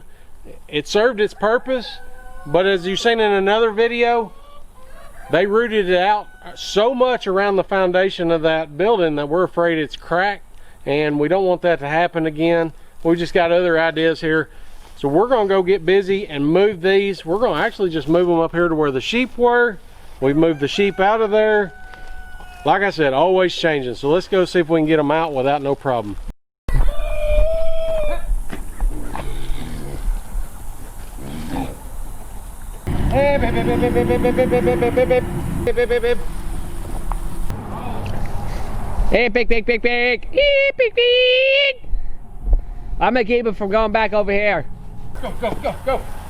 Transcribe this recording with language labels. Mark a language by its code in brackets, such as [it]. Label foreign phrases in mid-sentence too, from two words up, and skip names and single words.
[en] It served its purpose, but as you've seen in another video, they rooted it out so much around the foundation of that building that we're afraid it's cracked, and we don't want that to happen again. We just got other ideas here. So we're gonna go get busy and move these. We're gonna actually just move them up here to where the sheep were. We've moved the sheep out of there. Like I said, always changing. So let's go see if we can get them out without no problem. Hey, babe, babe, babe, babe, babe, babe, babe, babe, babe, babe, babe, babe. Hey, pig, pig, pig, pig. Hey, pig, pig. I'm gonna keep him from going back over here. Go, go, go, go.